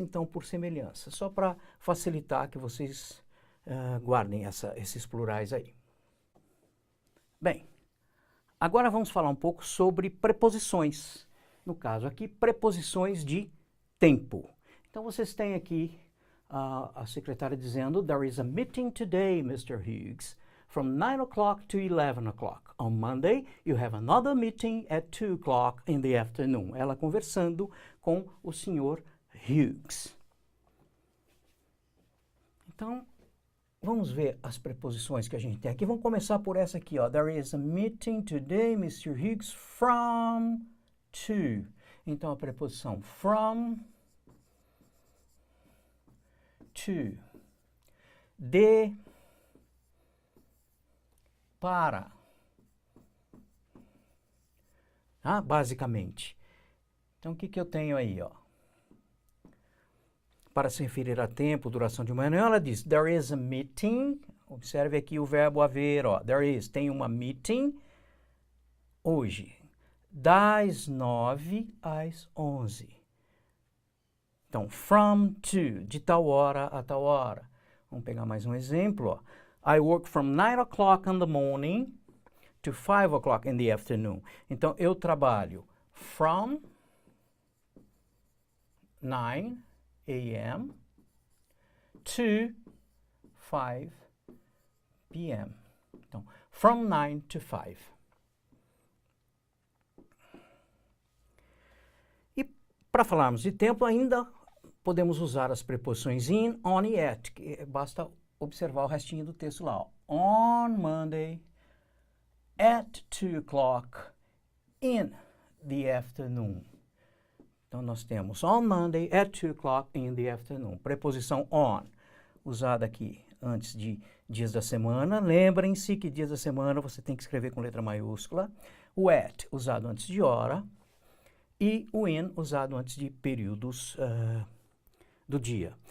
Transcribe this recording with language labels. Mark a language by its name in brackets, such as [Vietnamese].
[Portuguese] Então, por semelhança, só para facilitar que vocês guardem esses plurais aí. Bem, agora vamos falar um pouco sobre preposições. No caso aqui, preposições de tempo. Então, vocês têm aqui a secretária dizendo, [English] there is a meeting today, Mr. Hughes, from 9 o'clock to 11 o'clock. On Monday, you have another meeting at 2 o'clock in the afternoon. [Portuguese] Ela conversando com o Sr. Hughes. Então, vamos ver as preposições que a gente tem aqui. Vamos começar por essa aqui, ó. [English] There is a meeting today, Mr. Hughes, from to. [Portuguese] Então, a preposição from, to. De, para. Basicamente. Então, o que eu tenho aí, ó? Para se referir a tempo, duração de uma reunião, ela diz, [English] there is a meeting. [Portuguese] Observe aqui o verbo haver, ó. [English] There is, [Portuguese] tem uma meeting hoje, das 9 às 11. Então, from to, de tal hora a tal hora. Vamos pegar mais um exemplo. Ó. [English] I work from 9 o'clock in the morning to 5 o'clock in the afternoon. [Portuguese] Então, eu trabalho [English] from 9 a.m. to 5 p.m. [Portuguese] Então, from 9 to 5. E para falarmos de tempo, ainda podemos usar as preposições in, on e at, que basta observar o restinho do texto lá. Ó. [English] On Monday, at 2 o'clock, in the afternoon. [Portuguese] Então, nós temos [English] on Monday, at 2 o'clock, in the afternoon. [Portuguese] Preposição on, usada aqui antes de dias da semana. Lembrem-se que dias da semana você tem que escrever com letra maiúscula. O at, usado antes de hora. E o in, usado antes de períodos do dia.